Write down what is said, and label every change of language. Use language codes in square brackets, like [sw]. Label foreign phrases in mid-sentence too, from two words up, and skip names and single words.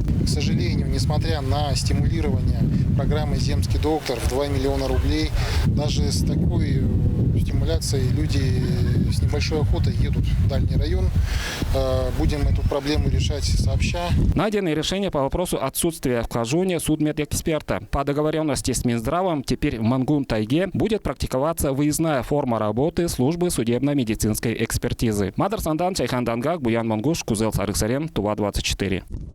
[ru] К сожалению, несмотря на стимулирование программы «Земский доктор» в 2 миллиона рублей, даже с такой стимуляцией люди с небольшой охотой едут в дальний район. Будем эту проблему решать сообща. Найдены решения по вопросу отсутствия в Кажуне судмедэксперта. По договоренности с Минздравом теперь в Мангун-тайге будет практиковаться выездная форма работы службы судебно-медицинской экспертизы. Мадар Сандан, Чайхан Дангак, Буян Мангуш, Кузел Сарыксарен, Тува 24.